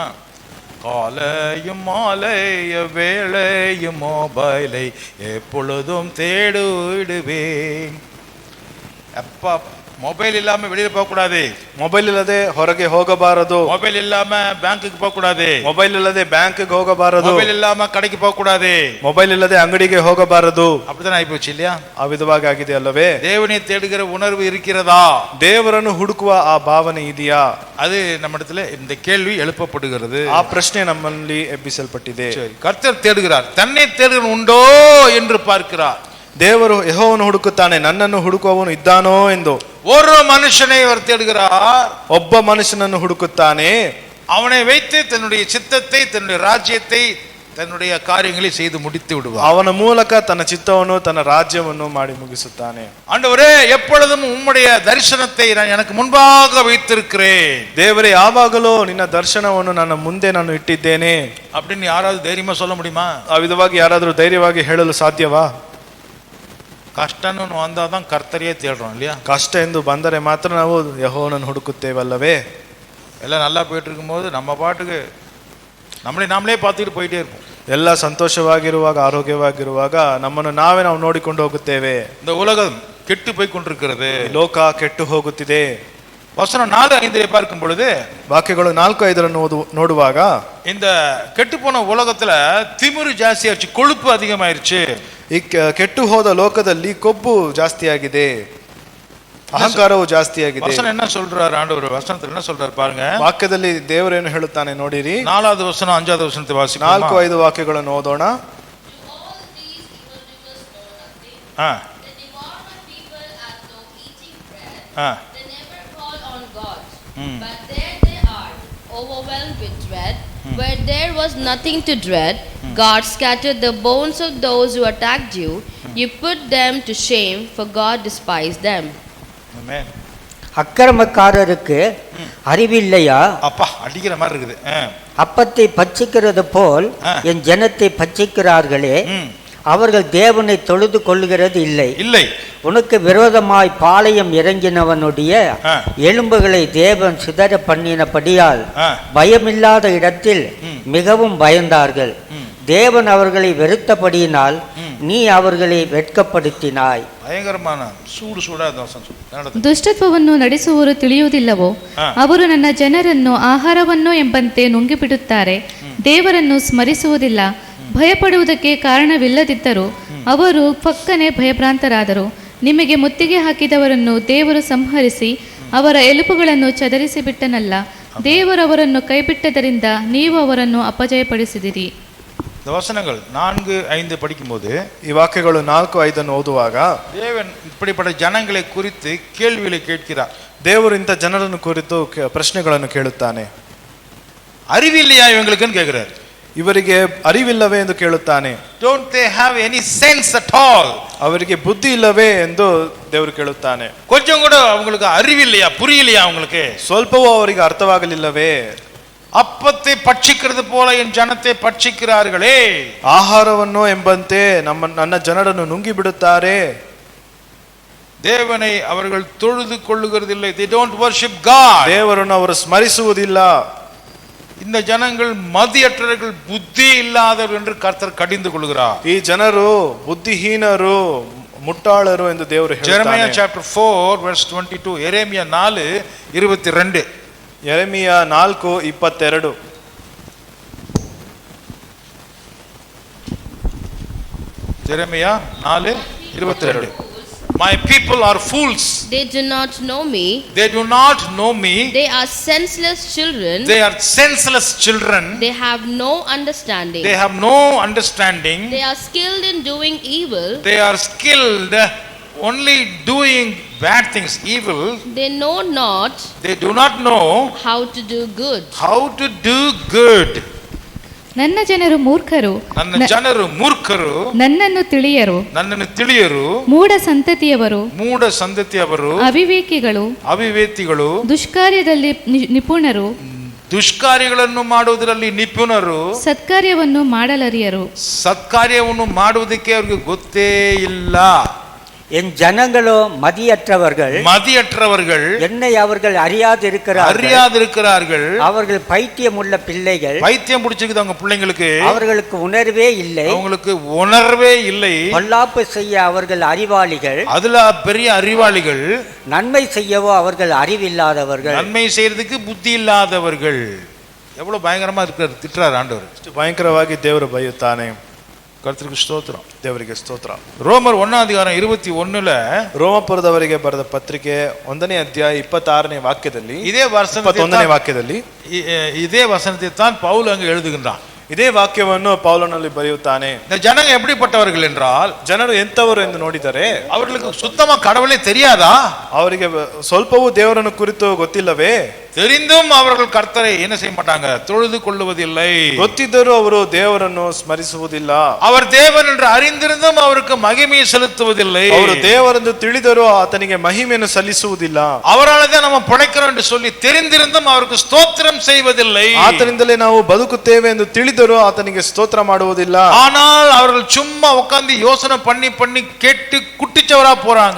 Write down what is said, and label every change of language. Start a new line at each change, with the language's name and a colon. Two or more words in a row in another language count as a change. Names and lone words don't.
Tamil: காலையும் மாலைய வேளையும் மொபைலை எப்பொழுதும் தேடிடுவேன். எப்பா மொபைல் இல்லாம வெளியில போக கூடாது,
Kannada: ಮೊಬೈಲ್ ಇಲ್ಲದೆ ಹೊರಗೆ ಹೋಗಬಾರದು,
Tamil: மொபைல் இல்லாம பேங்க்குக்கு போக கூடாது,
Kannada: ಮೊಬೈಲ್ ಇಲ್ಲದೆ ಬ್ಯಾಂಕ್ಗೆ ಹೋಗಬಾರದು,
Tamil: மொபைல் இல்லாம கடைக்கு போக கூடாது,
Kannada: ಮೊಬೈಲ್ ಇಲ್ಲದೆ ಅಂಗಡಿಗೆ ಹೋಗಬಾರದು.
Tamil: அப்படிதான் ஆயிப்போச்சு இல்லையா?
Kannada: ಆ ವಿಧವಾಗಿ ಆಗಿದೆ ಅಲ್ಲವೇ?
Tamil: தேவனை தேடுகிற உணர்வு இருக்கிறதா?
Kannada: ದೇವರನ್ನು ಹುಡುಕುವ ಆ ಭಾವನೆ ಇದೆಯಾ?
Tamil: அது நம்ம இடத்துல இந்த கேள்வி எழுப்பப்படுகிறது.
Kannada: ಆ ಪ್ರಶ್ನೆ ನಮ್ಮಲ್ಲಿ ಎಬ್ಬಿಸಲ್ಪಟ್ಟಿದೆ.
Tamil: கர்த்தர் தேடுகிறார், தன்னை தேடுகிறவன் உண்டோ என்று பார்க்கிறார்.
Kannada: ದೇವರು ಯೆಹೋವನು ಹುಡುಕುತ್ತಾನೆ, ನನ್ನನ್ನು ಹುಡುಕುವವನು ಇದ್ದಾನೋ ಎಂದು.
Tamil: ஒரு மனுஷனை அவர் தேடுகிறார்,
Kannada: ಒಬ್ಬ ಮನುಷ್ಯನನ್ನು ಹುಡುಕುತ್ತಾನೆ.
Tamil: அவனை வைத்து தன்னுடைய சித்தத்தை, தன்னுடைய ராஜ்யத்தை, தன்னுடைய காரியங்களை செய்து முடித்து விடுவார்.
Kannada: ಅವನ ಮೂಲಕ ತನ್ನ ಚಿತ್ತವನ್ನು ತನ್ನ ರಾಜ್ಯವನ್ನು ಮಾಡಿ ಮುಗಿಸುತ್ತಾನೆ.
Tamil: ஆண்டவரே, எப்பொழுதும் உம்முடைய தரிசனத்தை நான் எனக்கு முன்பாக வைத்திருக்கிறேன்.
Kannada: ದೇವರೇ, ಯಾವಾಗಲೂ ನಿನ್ನ ದರ್ಶನವನ್ನು ನನ್ನ ಮುಂದೆ ನಾನು ಇಟ್ಟಿದ್ದೇನೆ அப்படின்னு
Tamil: யாராவது தைரியமா சொல்ல முடியுமா?
Kannada: ಆ ವಿಧವಾಗಿ ಯಾರಾದರೂ ಧೈರ್ಯವಾಗಿ ಹೇಳಲು ಸಾಧ್ಯವಾ?
Tamil: ಕಷ್ಟன்னு வந்தாதான் கர்த்தரையே தேடுறோம் இல்லையா?
Kannada: ಕಷ್ಟ ಎಂದು ಬಂದರೆ ಮಾತ್ರ ನಾವು ಯೆಹೋವನನ್ನು ಹುಡುಕುತ್ತೇವಲ್ಲವೇ?
Tamil: எல்லாம் நல்லா போயிட்டு இருக்கும்போது நம்ம பாட்டுக்கு நாமளே பார்த்துட்டு போயிட்டே இருப்போம்.
Kannada: ಎಲ್ಲ ಸಂತೋಷವಾಗಿರುವಾಗ, ಆರೋಗ್ಯವಾಗಿರುವಾಗ ನಮ್ಮನ್ನು ನಾವು ನೋಡಿಕೊಂಡು ಹೋಗುತ್ತೇವೆ.
Tamil: இந்த உலகம் கெட்டு போய் கொண்டிருக்கிறது.
Kannada: ಲೋಕ ಕೆಟ್ಟು ಹೋಗುತ್ತಿದೆ.
Tamil: வசனம் 4:5 பார்க்கும் பொழுது,
Kannada: ವಾಕ್ಯಗಳು 4:5 ನೋಡುವಾಗ,
Tamil: இந்த கெட்டு போன உலகத்துல திமிரு ಜಾಸ್ತಿಯಾச்சு, கொழுப்பு அதிகமாயிருச்சு.
Kannada: ಈ ಕೆಟ್ಟು ಹೋದ ಲೋಕದಲ್ಲಿ ಕೊಬ್ಬು ಜಾಸ್ತಿಯಾಗಿದೆ, ಅಹಂಕಾರವು ಜಾಸ್ತಿಯಾಗಿದೆ.
Tamil: வசனம் என்ன சொல்றாரு ஆண்டவர்? வசனத்துல என்ன சொல்றாரு பாருங்க.
Kannada: ವಾಕ್ಯದಲ್ಲಿ ದೇವರೇನು ಹೇಳುತ್ತಾನೆ ನೋಡಿರಿ.
Tamil: 4வது வசனம் 5வது வசனத்தை வாசிக்கலாம்.
Kannada: 4-5 ವಾಕ್ಯಗಳನ್ನು ಓದೋಣ.
English: But there they are, overwhelmed with dread. Where there was nothing to dread, God scattered the bones of those who attacked you. You put them to shame, for God despised them. Amen.
Tamil: அக்கிரமக்காரருக்கு அறிவில்லையா? அப்பா அடிக்கிற மாதிரி இருக்குது. அப்பத்தை பட்சிக்கிறது போல் என் ஜனத்தை பட்சிக்கிறார்களே, அவர்கள் தேவனை தொழுது கொள்ளுகிறது இல்லை. உனக்கு விரோதமாய் பாளையம் இறங்கினவனுடைய எலும்புகளை தேவன் சிதற பண்ணினபடியால் பயமில்லாத இடத்தில் மிகவும் பயந்தார்கள். தேவன் அவர்களை வெறுத்தபடியினால் நீ ಅವர்களை வெட்கப்படுத்தினாய். ಭಯಂಕರமான
Kannada: ದುಷ್ಟತ್ವವನ್ನು ನಡೆಸುವವರು ತಿಳಿಯುವುದಿಲ್ಲವೋ? ಅವರು ನನ್ನ ಜನರನ್ನು ಆಹಾರವನ್ನು ಎಂಬಂತೆ ನುಂಗಿಬಿಡುತ್ತಾರೆ, ದೇವರನ್ನು ಸ್ಮರಿಸುವುದಿಲ್ಲ. ಭಯಪಡುವುದಕ್ಕೆ ಕಾರಣವಿಲ್ಲದಿದ್ದರೂ ಅವರು ಪಕ್ಕನೆ ಭಯಭ್ರಾಂತರಾದರು. ನಿಮಗೆ ಮುತ್ತಿಗೆ ಹಾಕಿದವರನ್ನು ದೇವರು ಸಂಹರಿಸಿ ಅವರ ಎಲುಬುಗಳನ್ನು ಚದರಿಸಿ ಬಿಟ್ಟನಲ್ಲ. ದೇವರವರನ್ನು ಕೈಬಿಟ್ಟದರಿಂದ ನೀವು ಅವರನ್ನು ಅಪಜಯಪಡಿಸಿದಿರಿ.
Tamil: வசனங்கள் 4-5 படிக்கும்போது,
Kannada: ಈ ವಾಕ್ಯಗಳು 4-5 ಓದುವಾಗ,
Tamil: தேவன் இப்படிப்பட்ட ஜனங்களை குறித்து கேள்விகளை கேட்கிறார்.
Kannada: ದೇವರು ಇಂಥ ಜನರನ್ನು ಕುರಿತು ಪ್ರಶ್ನೆಗಳನ್ನು ಕೇಳುತ್ತಾನೆ.
Tamil: அறிவில்லையா இவங்களுக்குன்னு கேட்கிறார்.
Kannada: ಇವರಿಗೆ ಅರಿವಿಲ್ಲವೇ ಎಂದು ಕೇಳುತ್ತಾನೆ.
English: Don't they have any sense at all?
Kannada: ಅವರಿಗೆ ಬುದ್ಧಿ ಇಲ್ಲವೇ ಎಂದು ದೇವರು ಕೇಳುತ್ತಾನೆ.
Tamil: கொஞ்சம் கூட அவங்களுக்கு அறிவில்லையா, புரியலையா அவங்களுக்கு?
Kannada: ಸ್ವಲ್ಪವೂ ಅವರಿಗೆ ಅರ್ಥವಾಗಲಿಲ್ಲವೇ?
Tamil: அப்பத்தை பட்சிக்கிறது போல என் ஜனத்தை பட்சிக்கிறார்களே,
Kannada: ಆಹಾರವನ್ನು ಎಂಬಂತೆ ನನ್ನ ಜನರನ್ನು ನುಂಗಿ ಬಿಡುತ್ತಾರೆ.
Tamil: தேவனை அவர்கள் தொழுது கொள்ளுகிறதில்லை.
English: They don't worship God.
Kannada: ದೇವರನ್ನು ಅವರು ಸ್ಮರಿಸುವುದಿಲ್ಲ.
Tamil: இந்த ஜனங்கள் மதியற்றவர்கள், புத்தி இல்லாதவர்கள் என்று கர்த்தர் கடிந்து கொள்கிறார்.
Kannada: ಈ ಜನರು ಬುದ್ಧಿಹೀನರು, ಮುಟ್ಟಾಳರು ಎಂದು ದೇವರು ಹೇಳ್ತಾನೆ.
English: Jeremiah chapter 4:22. எரேமியா 4:22.
Kannada: ಯೆರೆಮೀಯ 4:22.
English: Jeremiah 4:22. My people are fools. They do not know me. They do not know me. They are senseless children. They are senseless children. They have no understanding. They have no understanding. They are skilled in doing evil. They are skilled only doing bad things, evil. They know not. They do not know how to do good. How to do good.
Kannada: ನನ್ನ ಜನರು ಮೂರ್ಖರು, ನನ್ನ ಜನರು ಮೂರ್ಖರು, ನನ್ನನ್ನು ತಿಳಿಯರು, ಮೂಢ ಸಂತತಿಯವರು, ಅವಿವೇಕಿಗಳು, ದುಷ್ಕಾರ್ಯದಲ್ಲಿ ನಿಪುಣರು, ದುಷ್ಕಾರ್ಯಗಳನ್ನು ಮಾಡುವುದರಲ್ಲಿ ನಿಪುಣರು, ಸತ್ಕಾರ್ಯವನ್ನು ಮಾಡಲರಿಯರು. ಸತ್ಕಾರ್ಯವನ್ನು ಮಾಡುವುದಕ್ಕೆ ಅವರಿಗೆ ಗೊತ್ತೇ ಇಲ್ಲ.
Tamil: என் ஜனங்களோ மதியற்றவர்கள், என்னை அவர்கள் அறியாதிருக்கிறார்கள். அவர்கள் பைத்தியம் உள்ள பிள்ளைகள். பைத்தியம் பிடிச்சிருக்குது அவங்க பிள்ளைங்களுக்கு. அவர்களுக்கு உணர்வே இல்லை. அவங்களுக்கு உணர்வே இல்லை. பொல்லாப்பு செய்ய அவர்கள் அறிவாளிகள். அதுல பெரிய அறிவாளிகள். நன்மை செய்யவோ அவர்கள் அறிவில்லாதவர்கள். நன்மை செய்யறதுக்கு புத்தி இல்லாதவர்கள். எவ்வளவு பயங்கரமா இருக்கிற திட்டுறார் ஆண்டவர்.
Kannada: ಭಯಂಕರವಾಗಿ ದೇವರು ಬೈಯುತ್ತಾನೆ. ಕರ್ತನಿಗೆ ಸ್ತೋತ್ರ, ದೇವರಿಗೆ ಸ್ತೋತ್ರ. ರೋಮರ್ 1:21 ರೋಮಪುರದವರಿಗೆ ಬರೆದ ಪತ್ರಿಕೆ 1ನೇ ಅಧ್ಯಾಯ 26ನೇ ವಾಕ್ಯದಲ್ಲಿ, ಇದೇ 21ನೇ ವಾಕ್ಯದಲ್ಲಿ
Tamil: இதே வசனத்தை தான் பவுல் அங்கு எழுதுகின்றான்.
Kannada: ಇದೇ ವಾಕ್ಯವನ್ನು ಪೌಲನಲ್ಲಿ ಬರೆಯುತ್ತಾನೆ.
Tamil: இந்த ஜனங்க எப்படிப்பட்டவர்கள் என்றால்,
Kannada: ಜನರು ಎಂತವರು ಎಂದು ನೋಡಿದರೆ
Tamil: அவர்களுக்கு சுத்தமா கடவுளே தெரியாதா?
Kannada: ಅವರಿಗೆ ಸ್ವಲ್ಪವೂ ದೇವರನ್ನು ಕುರಿತು ಗೊತ್ತಿಲ್ಲವೇ?
Tamil: தெரிந்தும் அவர்கள் கர்த்தரை என்ன செய்ய மாட்டாங்க, தொழுது கொள்ளுவதில்லை.
Kannada: ಗೊತ್ತಿದ್ದರೂ ಅವರು ದೇವರನ್ನು ಸ್ಮರಿಸುವುದಿಲ್ಲ.
Tamil: அவர் தேவன் என்று அறிந்திருந்தும் அவருக்கு மகிமையை செலுத்துவதில்லை.
Kannada: ಅವರು ದೇವರೆಂದು ತಿಳಿದರೂ ಆತನಿಗೆ ಮಹಿಮೆಯನ್ನು ಸಲ್ಲಿಸುವುದಿಲ್ಲ.
Tamil: அவரால்தான் நம்ம பிழைக்கிறோம் என்று சொல்லி தெரிந்திருந்தும் அவருக்கு ஸ்தோத்திரம் செய்வதில்லை.
Kannada: ಆತನಿಂದಲೇ ನಾವು ಬದುಕುತ್ತೇವೆ ಎಂದು ತಿಳಿದರೂ ಆತನಿಗೆ ಸ್ತೋತ್ರ ಮಾಡುವುದಿಲ್ಲ.
Tamil: ஆனால் அவர்கள் சும்மா உட்கார்ந்து யோசனை பண்ணி பண்ணி கெட்டு குட்டிச்சவரா போறாங்க.